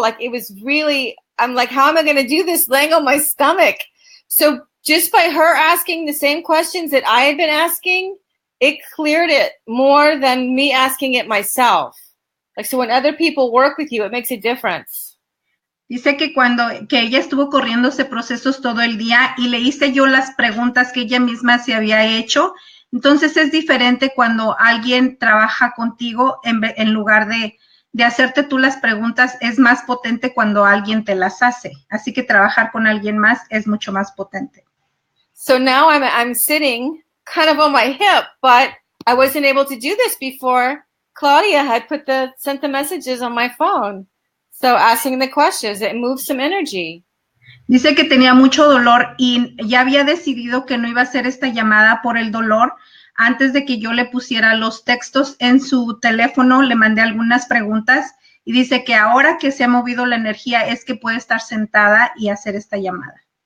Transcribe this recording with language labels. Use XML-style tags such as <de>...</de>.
<en>Like, it was really, I'm like, how am I going to do this laying on my stomach? So just by her asking the same questions that I had been asking, it cleared it more than me asking it myself. Like, so when other people work with you, it makes a difference.</en> <es>Dice que que ella estuvo corriéndose procesos todo el día y le hice yo las preguntas que ella misma se había hecho. Entonces es diferente cuando alguien trabaja contigo en lugar de hacerte tú las preguntas, es más potente cuando alguien te las hace. Así que trabajar con alguien más es mucho más potente.</es> <en>So now I'm sitting kind of on my hip, but I wasn't able to do this before Claudia had sent the messages on my phone. So asking the questions, it moves some energy.</en> <es>Dice que tenía mucho dolor y ya había decidido que no iba a hacer esta llamada por el dolor. Antes de que yo le pusiera los textos en su teléfono, le mandé algunas preguntas y dice que ahora que se ha movido la energía es que puede estar sentada y hacer esta llamada.</es>